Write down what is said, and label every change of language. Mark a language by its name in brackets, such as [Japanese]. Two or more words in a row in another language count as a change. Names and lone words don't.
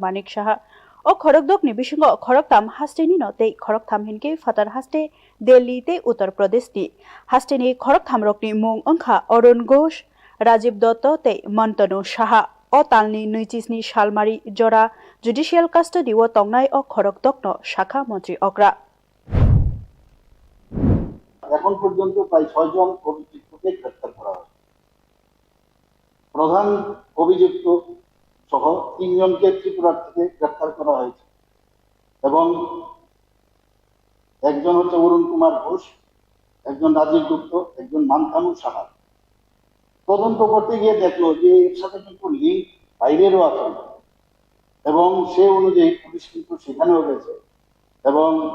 [Kok Borok] Manik Saha O khorokdok ni bisingo khoroktam hasteni no tei khoroktam hinke fatar haste Delhi te Uttar Pradesh ni hasteni khoroktam rokni mung angkha Arun Ghosh Rajiv Dotto te Mantanu Saha o talni nuichisni salmari jora [English] judicial custody [Kok Borok] o tongnai o khorokdok no shakha mantri okra [Bangla] এখন পর্যন্ত প্রায় 6 জন অভিযুক্তকে গ্রেফতার করা হয়েছে প্রধান অভিযুক্ত সহ 3 জনকে ত্রিপুরা থেকে গ্রেফতার করা হয়েছে এবং একজন হচ্ছে অরুণ কুমার ঘোষ একজন রাজীব গুপ্ত একজন মান্তানু সাহা তদন্ত করতে গিয়ে দেখলো যে এর সাথে কিন্তু লিঙ্ক বাইরেরও আছে এবং সে অনুযায়ী পুলিশ কিন্তু সেখানেও গেছে এবং